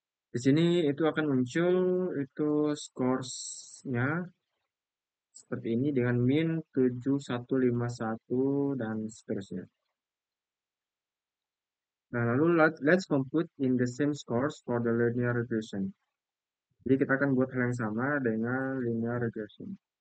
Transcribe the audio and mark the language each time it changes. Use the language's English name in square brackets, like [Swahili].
[Indonesian] Di sini itu akan muncul itu scores-nya seperti ini dengan min 7151 dan seterusnya. Nah, lalu [English] let's compute in the same scores for the linear regression. [Indonesian] Jadi kita akan buat hal yang sama dengan linear regression.